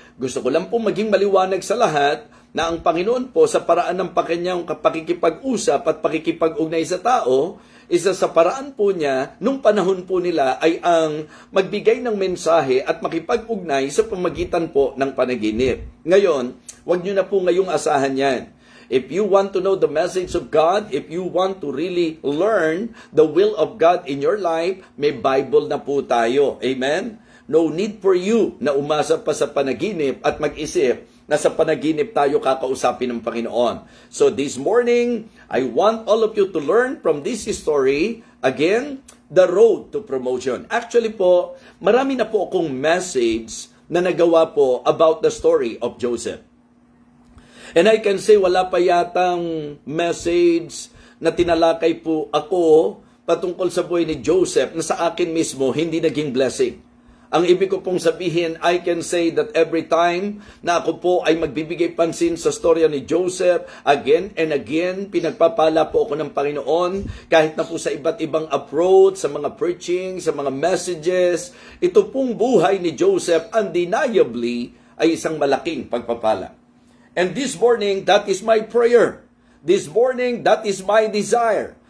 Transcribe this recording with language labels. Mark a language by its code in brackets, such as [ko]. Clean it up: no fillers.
[tl] Gusto ko lang po maging maliwanag sa lahat na ang Panginoon po sa paraan ng kanyang pakikipag-usap at pakikipag-ugnay sa tao, isa sa paraan po niya, nung panahon po nila ay ang magbigay ng mensahe at makipag-ugnay sa pamagitan po ng panaginip. Ngayon, huwag nyo na po ngayong asahan yan. [en] If you want to know the message of God, if you want to really learn the will of God in your life, [tl] may Bible na po tayo. [en] Amen? No need for you [tl] na umasa pa sa panaginip at mag-isip na sa panaginip tayo kakausapin ng Panginoon. [en] So this morning, I want all of you to learn from this story, again, the road to promotion. [tl] Actually po, marami na po akong message na nagawa po [en] about the story of Joseph. And I can say [tl] wala pa yatang message na tinalakay po ako patungkol sa buhay ni Joseph na sa akin mismo hindi naging blessing. Ang ibig ko pong sabihin, [en] I can say that every time [tl] na ako po ay magbibigay pansin sa storya ni Joseph, [en] again and again, [tl] pinagpapala po ako ng Panginoon, kahit na po sa iba't ibang approach, sa mga preaching, sa mga messages, ito pong buhay ni Joseph, undeniably, ay isang malaking pagpapala. [en] And this morning, that is my prayer. This morning, that is my desire.